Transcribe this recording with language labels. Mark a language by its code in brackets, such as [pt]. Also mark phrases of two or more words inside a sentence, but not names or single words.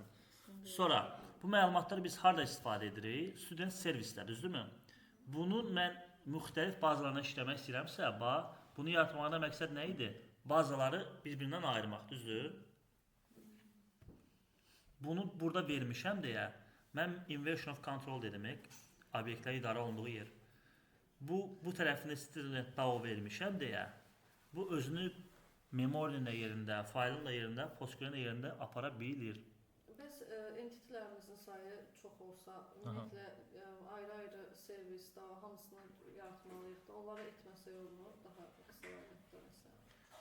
[az] Sonra bu məlumatları biz harda istifadə edirik? Student servisdə, düzdürmü? Bunu mən müxtəlif bazalarına işləmək istəyirəmsə, bunu yaratmaqda məqsəd nə idi? Bazaları bir-birindən ayırmaq, düzdür? Bunu burada vermişəm deyə, mən [en] inversion of control [az] demək, obyektlər idarə olunduğu yer. Bu tərəfini student DAO vermişəm deyə, bu özünü memorinin də yerində, faylın da yerində, postgrenin də yerində apara bilir. Biz entitlərimizin sayı çox olsa, ümumiyyətlə ayrı-ayrı servis, DAO hamısını yaratmalıyıq da, onları etməsək olmur, daha qısa vəziyyətdə məsələn.